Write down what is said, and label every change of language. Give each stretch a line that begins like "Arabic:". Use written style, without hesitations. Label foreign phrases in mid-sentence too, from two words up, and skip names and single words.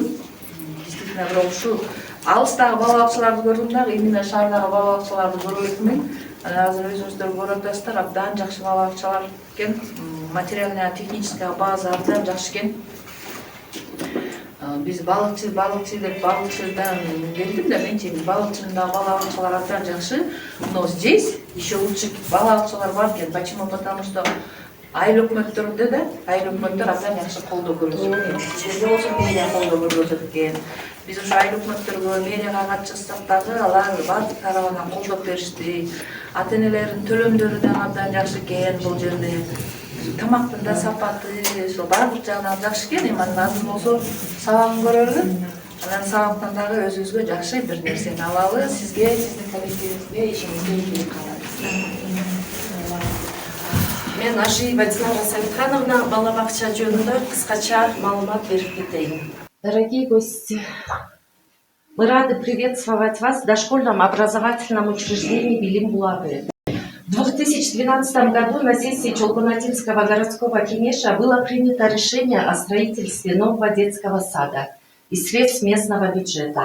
Kyrgyz: Действительно, бирок ушу алыстагы бала бакчаларды көрдүм дагы, именно шаардагы бала бакчаларды көрө элекмин. Азыр өзүңүздөр көрүп атасыздар, абдан жакшы бала бакчалар экен.
Russian: Материальная, техническая
Kyrgyz: база абдан жакшы экен. Биз балыкчы деп балыкчыдан келдим да, мен чейин балыкчынын да бала бакчалар абдан жакшы.
Russian: Но здесь еще лучше
Kyrgyz: бала бакчалар бар экен.
Russian: Почему? Потому что
Kyrgyz: айыл өкмөттөрдө да, айыл өкмөттөр абдан жакшы колдоо көрсөтөт. Сиздерге болсо мэрия колдоо көрсөтөт экен. Биз ушу айыл өкмөттөргө мэрияга катышсак дагы алар баардык тарабынан колдоп беришти. Ата-энелердин төлөмдөрү да абдан жакшы экен бул жерде. Тамактын да сапаты, ошо баардык жагынан жакшы экен. Эми азыр болсо сабагын көрөлү. Анан сабактан дагы өзүбүзгө жакшы бир нерсени алалы. Сизге, сиздин коллективиңизге, ишиңизге ийгилик каалайм. Мен Ажиева Динара Савитхановна бала бакча жөнүндө кыскача маалымат берип кетейин.
Russian: Дорогие гости, мы рады приветствовать вас в дошкольном образовательном учреждении Билим Булабы. В 2012 году на сессии Чолпонатинского городского кенеша было принято решение о строительстве нового детского сада из средств местного бюджета.